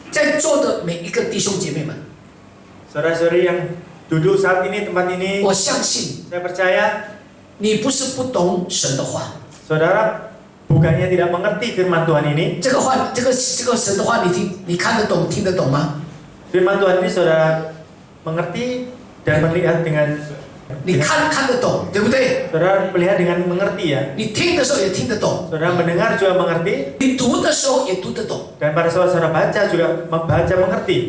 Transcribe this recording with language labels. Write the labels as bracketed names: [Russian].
[Chinese] 在座的每一个弟兄姐妹们， [Indonesian] Saudara-saudari yang duduk saat ini tempat ini, [Chinese] 我相信 [Indonesian] saya percaya [Chinese] 你不是不懂神的话， [Indonesian] saudara bukannya tidak mengerti firman Tuhan ini. [Chinese] 这个神的话，你看得懂、听得懂吗？ [Indonesian] Firman Tuhan ini saudara mengerti dan melihat dengan [Chinese] 你看得懂，对不对？ [Indonesian] saudara melihat dengan mengerti ya. [Chinese] 你听的时候也听得懂， [Indonesian] Saudara mendengar juga mengerti [Chinese] 你读的时候也读得懂， [Indonesian] dan pada saat saudara baca juga membaca mengerti.